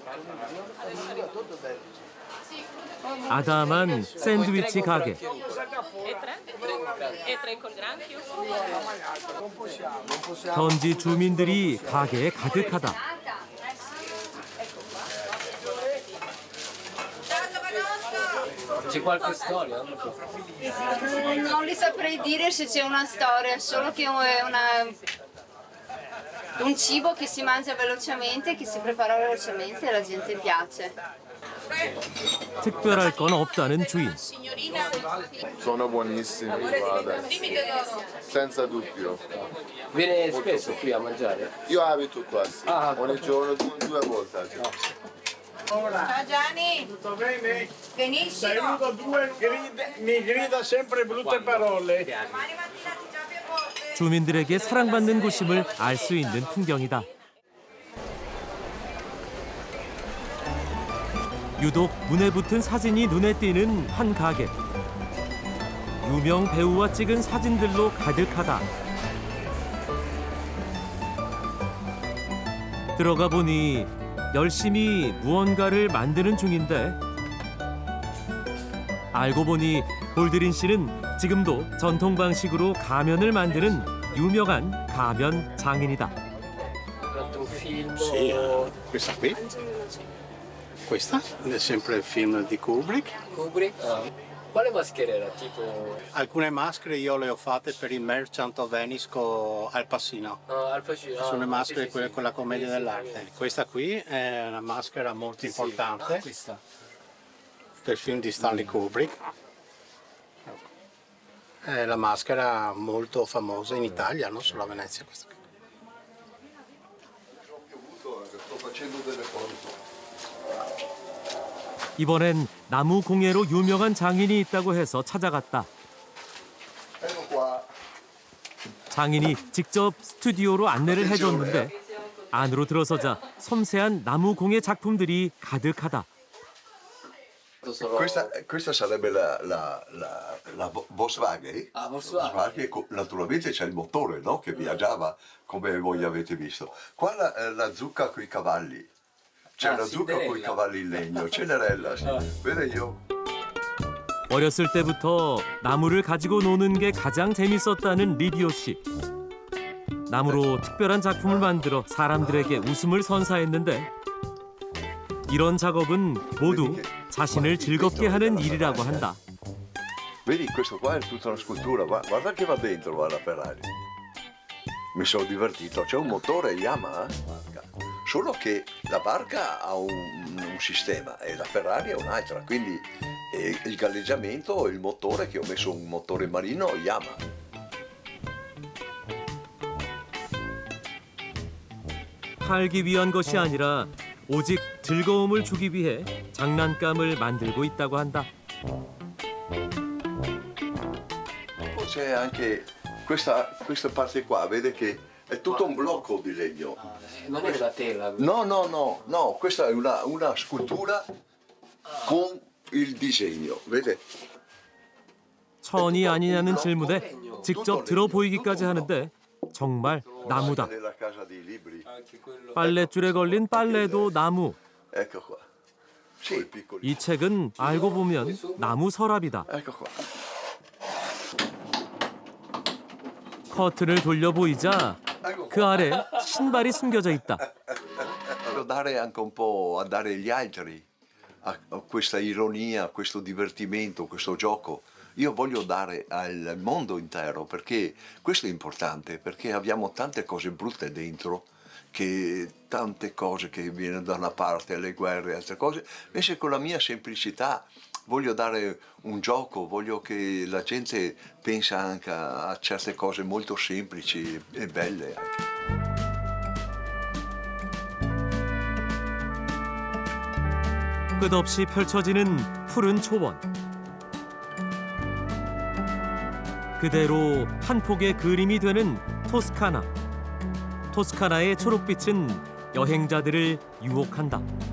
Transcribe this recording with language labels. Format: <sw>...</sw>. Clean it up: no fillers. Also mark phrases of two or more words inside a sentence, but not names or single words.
<ko>아담한 샌드위치 가게. 현지 주민들이 가게에 가득하다.</ko> <it>C'è qualche storia? Non li saprei dire se c'è una storia, solo che è un cibo che si mangia velocemente, che si prepara velocemente e alla gente piace.</it> <ko>특별할 건 없다는 주인.</ko> <it>Sono buonissimi, guarda. Senza dubbio. Viene spesso qui a mangiare? Io abito qua, sì. Ogni giorno, due volte al giorno. Ciao Gianni. Tutto bene? Benissimo. Sei uno due mi grida sempre brutte parole.</it> <ko>주민들에게 사랑받는 곳임을 알 수 있는 풍경이다. 유독 문에 붙은 사진이 눈에 띄는 한 가게. 유명 배우와 찍은 사진들로 가득하다. 들어가 보니 열심히 무언가를 만드는 중인데 알고 보니 볼드린 씨는 지금도 전통 방식으로 가면을 만드는 유명한 가면 장인이다.</ko> <it>Un film? Sì, questa qui. Questa è sempre il film di Kubrick. Kubrick? Quale maschera era? Tipo... Alcune maschere io le ho fatte per il Merchant of Venice Al Pacino. Al Pacino. Sono maschere con la commedia dell'arte. Questa qui è una maschera molto importante per il film di Stanley Kubrick. È la maschera molto famosa in Italia, non solo a Venezia. Questa qui. Sto facendo delle foto.</it> <ko>이번엔 나무 공예로 유명한 장인이 있다고 해서 찾아갔다. 장인이 직접 스튜디오로 안내를 해줬는데 안으로 들어서자 섬세한 나무 공예 작품들이 가득하다.</ko> <it>Questa sarebbe la Volkswagen. Volkswagen. Naturalmente c'è il motore, no? Che viaggiava come voi avete visto. Qua la zucca con i cavalli. C'è la zucca con i cavalli in legno, Cenerella, sì. Vede io.</it> <ko>어렸을 때부터 나무를 가지고 노는 게 가장 재밌었다는 리디오 씨. 나무로 특별한 작품을 만들어 사람들에게 웃음을 선사했는데 이런 작업은 모두 자신을 즐겁게 하는 일이라고 한다.</ko> <it>Vedi, questo qua è tutta una scultura, guarda che va dentro la Ferrari. Mi sono divertito, c'è un motore Yamaha, solo che la barca ha un sistema e la Ferrari è un'altra, quindi il galleggiamento, il motore, che ho messo un motore marino Yamaha.</it> <ko>팔기 위한 것이 아니라 오직 즐거움을 주기 위해 장난감을 만들고 있다고 한다.</ko> <it>Poi c'è anche questa parte qua, vede che è tutto un blocco di legno. Non è la tela? No, questa è una scultura con il disegno, vede?</it> <ko>천이 아니냐는 질문에 직접 들어 보이기까지 하는데 정말 나무다. 빨랫줄에 걸린 빨래도 나무. 이 책은 알고 보면 나무 서랍이다. 커튼을 돌려 보이자 그 아래 신발이 숨겨져 있다.</ko> <it>Dare anche un po' a dare agli altri, a questa ironia, a questo divertimento, questo gioco. Io voglio dare al mondo intero, perché questo è importante, perché abbiamo tante cose brutte dentro, tante cose che viene da una parte, le guerre, altre cose. Invece con la mia semplicità voglio dare un gioco, voglio che la gente pensa anche a certe cose molto semplici e belle anche.</it> <ko>끝없이 펼쳐지는 푸른 초원. 그대로 한 폭의 그림이 되는 토스카나. 토스카나의 초록빛은 여행자들을 유혹한다.</ko>